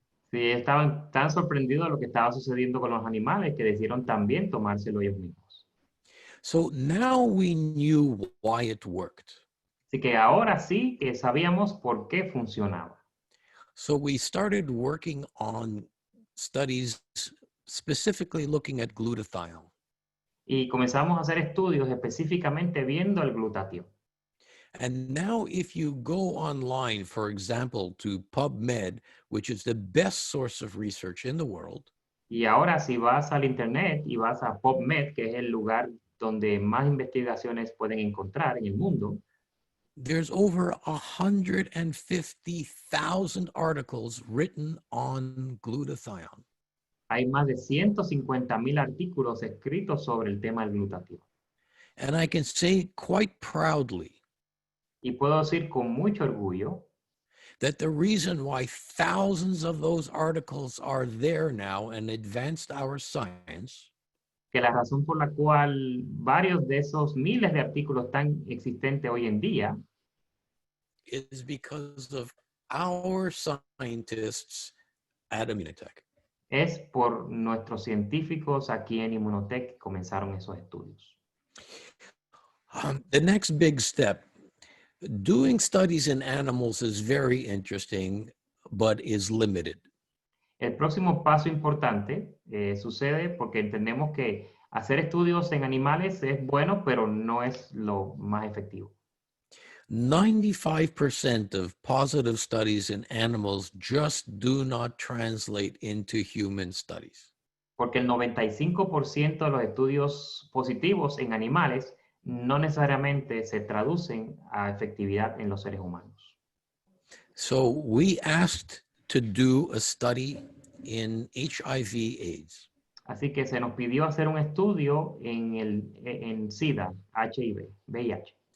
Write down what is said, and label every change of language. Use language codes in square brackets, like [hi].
[es] Sí, estaban tan sorprendidos de lo que estaba sucediendo con los animales que decidieron también tomárselo ellos mismos. [en] So now we knew why it worked. [es] Así que ahora sí que sabíamos por qué funcionaba. [en] So we started working on studies specifically looking at glutathione. [es] Y comenzamos a hacer estudios específicamente viendo el glutatión. [en] And now if you go online, for example, to PubMed, which is the best source of research in the world. [es] Y ahora si vas al internet y vas a PubMed, que es el lugar donde más investigaciones pueden encontrar en el mundo, [en] there's over 150,000 articles written on glutathione. [es] hay más de 150,000 artículos escritos sobre el tema del glutatión. [en] And I can say quite proudly [es] Y puedo decir con mucho orgullo [en] that the reason why thousands of those articles are there now and advanced our science [es] que la razón por la cual varios de esos miles de artículos están existentes hoy en día [en] is because of our scientists at Immunotech. [es] Es por nuestros científicos aquí en Immunotec que comenzaron esos estudios. [en] The next big step, doing studies in animals is very interesting, but is limited. [es] El próximo paso importante sucede porque entendemos que hacer estudios en animales es bueno, pero no es lo más efectivo. [en] 95% of positive studies in animals just do not translate into human studies. [es] Porque el 95% de los estudios positivos en animales no necesariamente se traducen a efectividad en los seres humanos. [en] So we asked to do a study in HIV/AIDS. [es] Así que se nos pidió hacer un estudio en SIDA, HIV, VIH.